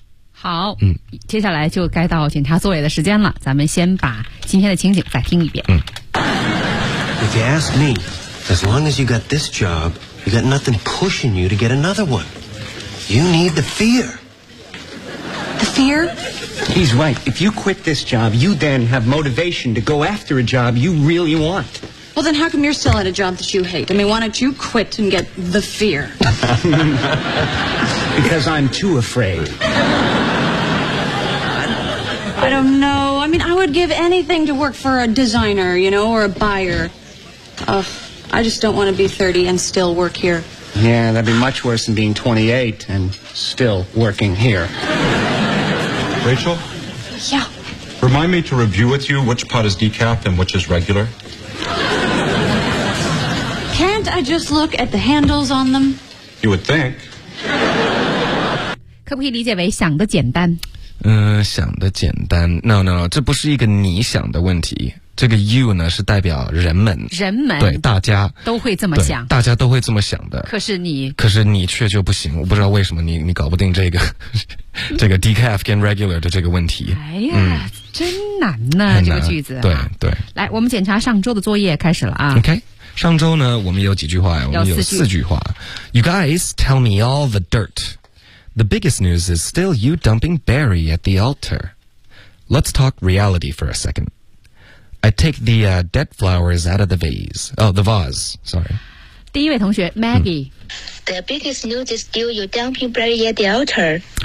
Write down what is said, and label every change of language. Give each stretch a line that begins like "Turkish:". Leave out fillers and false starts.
Chinese: 好，接下来就该到检查座位的时间了，咱们先把今天的情景再听一遍。
English: If you ask me, as long as you got this job, you got nothing pushing you to get another one. You need the fear. The fear? He's right. If you quit this job, you then have motivation to go after a job you really want. Well, then how come you're still at a job that you hate? I mean, why don't you quit and get the fear? Because I'm too afraid. I don't know. I mean, I would give anything to work for a designer, you know, or a buyer. Ugh, I just don't want to be 30 and still work here. Yeah, that'd be much worse than being 28 and still working here. Rachel? Yeah? Remind me to review with you which pot is decaf and which is regular. Can't I just look at the handles on them? You would think.
Chinese: 可不可以理解为想得简单？想得简单。 No, 这不是一个你想的问题。这个 you 呢是代表人们，人们对大家都会这么想，大家都会这么想的。可是你却就不行，我不知道为什么你搞不定这个decaf 跟 regular 的这个问题。哎呀，真难呢，这个句子。对对，来，我们检查上周的作业开始了啊。 OK, 上周呢，我们有几句话，我们有四句话。
English: You guys tell me all the dirt. The biggest news is still you dumping Barry at the altar. Let's talk reality for a second. I take the dead flowers out of the vase. Oh, the vase. Sorry.
Chinese: 第一位同学 Maggie.
English: The biggest news is still you dumping Barry at the altar.